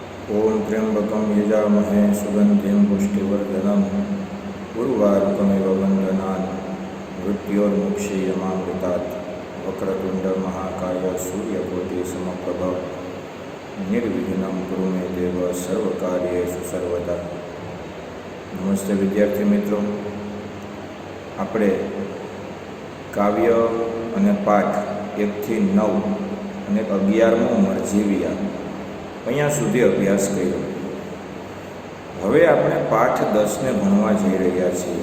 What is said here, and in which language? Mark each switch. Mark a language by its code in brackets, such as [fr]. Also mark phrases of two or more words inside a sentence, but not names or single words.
[sa] ओम त्र्यंबकं यजामहे सुगंधिं पुष्टिवर्धनम् उर्वारुकमिव वन्दनान् मृत्योर्मुक्षीयमामृतात् वक्रतुण्डमहाकाय सूर्यकोटिसमप्रभ निर्विघ्नं कुरु मे देव सर्वकार्येषु सर्वदा। [hi] नमस्ते विद्यार्थी मित्रों, [gu] આપણે કાવ્ય અને પાઠ 1 થી 9 અને 11મો મરજીવિયા અહીંયા સુધી અભ્યાસ કર્યો। હવે આપણે પાઠ 10ને ભણવા જઈ રહ્યા છીએ।